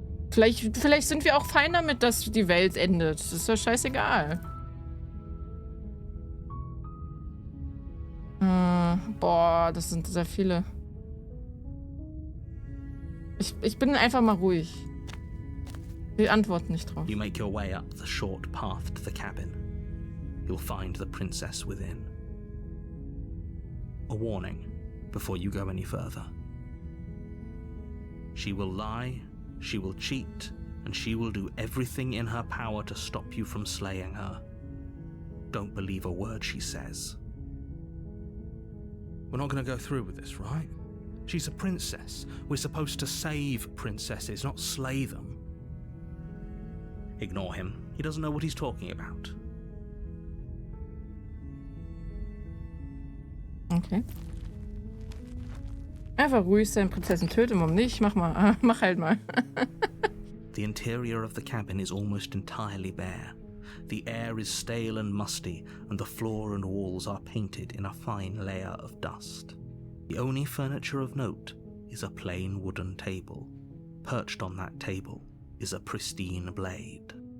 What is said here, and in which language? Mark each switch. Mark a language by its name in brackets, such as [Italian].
[German] Vielleicht sind wir auch fein damit, dass die Welt endet. Das ist doch scheißegal. Boah, das sind sehr viele. Ich bin einfach mal ruhig. Wir antworten nicht drauf. [English] You make your way up the short path to the cabin. You'll find the princess within. A warning before you go any further. She will lie, she will cheat, and she will do everything in her power to stop you from slaying her. Don't believe a word she says. We're not going to go through with this, right? She's a princess. We're supposed to save princesses, not slay them. Ignore him. He doesn't know what he's talking about. Okay. [German] Einfach ruhig sein, Prinzessin, töte Mom nicht. Mach mal. Mach halt mal. [English] The interior of the cabin is almost entirely bare. The air is stale and musty, and the floor and walls are painted in a fine layer of dust. The only furniture of note is a plain wooden table. Perched on that table is a pristine blade.